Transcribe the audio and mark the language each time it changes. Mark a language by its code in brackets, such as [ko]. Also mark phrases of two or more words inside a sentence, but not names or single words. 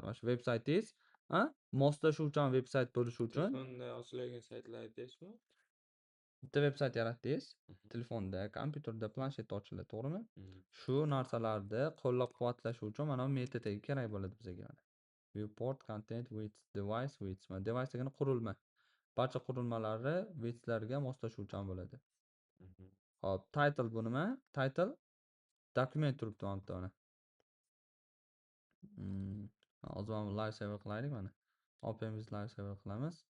[uz] Mana shu veb-saytingiz, moslashuvchan veb-sayt bo'lishi uchun Telefonda ochiladigan saytlar aytyapsizmi? bitta veb-sayt yaratdingiz, telefonda, kompyuterda, planshetda ochiladi, to'g'rimi? Shu narsalarni qo'llab-quvvatlash uchun mana bu meta tagi kerak bo'ladi bizga. [en] Viewport content with device with. [uz] Device degani qurilma. Barcha qurilmalari widthlarga moslashuvchan bo'ladi. Hop, title bu nima? Title dokument turibdi mana bu yerda. Hozir mana [en] live server [uz] qilaylik mana. OpenVis [en] live server [uz] qilamiz.